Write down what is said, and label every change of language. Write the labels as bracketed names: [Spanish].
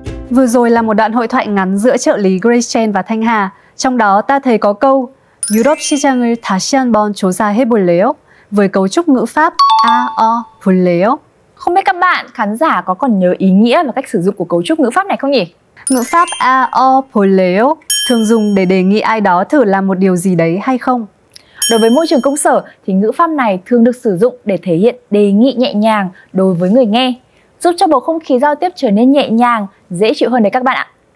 [Vietnamese] Vừa rồi là một đoạn hội thoại ngắn giữa trợ lý Grace Chen và Thanh Hà. Trong đó ta thấy có câu [Korean] 유럽 시장을 다시 한번 조사해 볼래요? [Vietnamese] Với cấu trúc ngữ pháp 볼래요? Không biết các bạn, khán giả có còn nhớ ý nghĩa và cách sử dụng của cấu trúc ngữ pháp này không nhỉ? Ngữ pháp 볼래요 thường dùng để đề nghị ai đó thử làm một điều gì đấy hay không. Đối với môi trường công sở thì ngữ pháp này thường được sử dụng để thể hiện đề nghị nhẹ nhàng đối với người nghe, giúp cho bầu không khí giao tiếp trở nên nhẹ nhàng, dễ chịu hơn đấy các bạn ạ.